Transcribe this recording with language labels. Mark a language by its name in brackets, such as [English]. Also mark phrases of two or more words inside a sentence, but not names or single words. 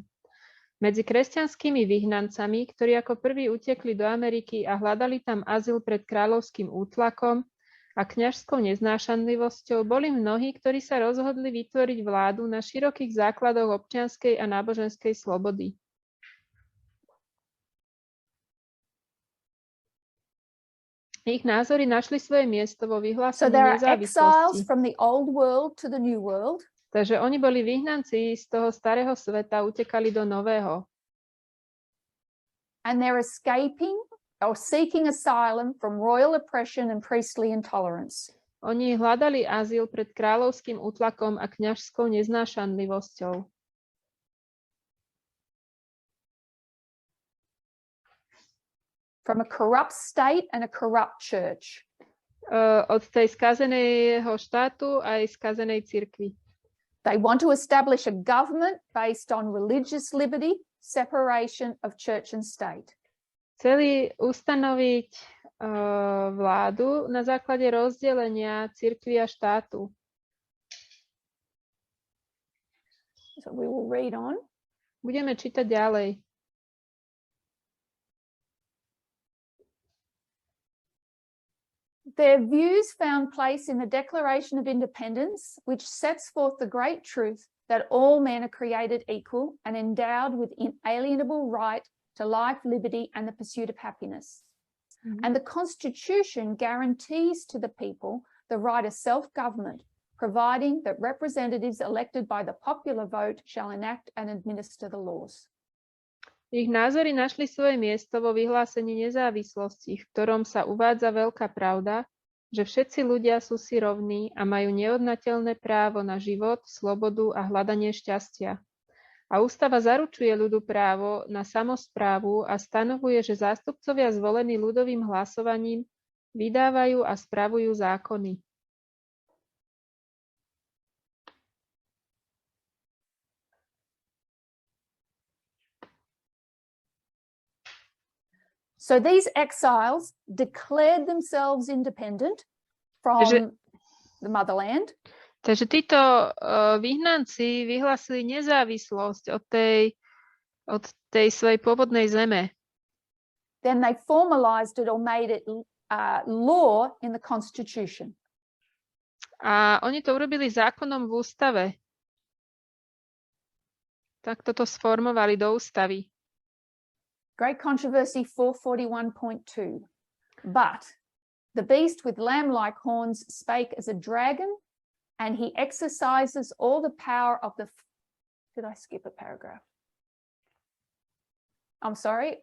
[Slovak] Medzi kresťanskými vyhnancami, ktorí ako prví utekli do Ameriky a hľadali tam azyl pred kráľovským útlakom a kňažskou neznášanlivosťou, boli mnohí, ktorí sa rozhodli vytvoriť vládu na širokých základoch občianskej a náboženskej slobody. Ich názory našli svoje miesto vo vyhlásení nezávislosti. [English] From the old world to the new world. [Slovak] Takže oni boli vyhnanci z toho starého sveta, utekali do nového. [English] And they're escaping or seeking asylum from royal oppression and priestly intolerance. [Slovak] Oni hľadali azyl pred kráľovským útlakom a kňažskou neznášanlivosťou. [English] From a corrupt state and a corrupt church. [Slovak] Od tej skazeného štátu aj skazenej cirkvi. [English] They want to establish a government based on religious liberty, separation of church and state. [Slovak] Chceli ustanoviť vládu na základe rozdelenia cirkvi a štátu. [English] So we will read on. [Slovak] Budeme čítať ďalej. [English] Their views found place in the Declaration of Independence, which sets forth the great truth that all men are created equal and endowed with inalienable right to life, liberty, and the pursuit of happiness. And the Constitution guarantees to the people the right of self-government, providing that representatives elected by the popular vote shall enact and administer the laws. [Slovak] Ich názory našli svoje miesto vo vyhlásení nezávislosti, v ktorom sa uvádza veľká pravda, že všetci ľudia sú si rovní a majú neodnateľné právo na život, slobodu a hľadanie šťastia. A ústava zaručuje ľudu právo na samosprávu a stanovuje, že zástupcovia zvolení ľudovým hlasovaním vydávajú a spravujú zákony. [English] So these exiles declared themselves independent from the motherland. [Slovak] Takže títo vyhnanci vyhlásili nezávislosť od tej svojej pôvodnej zeme. [English] Then they formalized it or made it law in the Constitution. [Slovak] A oni to urobili zákonom v ústave. Tak toto sformovali do ústavy. [English] Great Controversy 441.2. But the beast with lamb-like horns spake as a dragon, and he exercises all the power of the... Did I skip a paragraph? I'm sorry.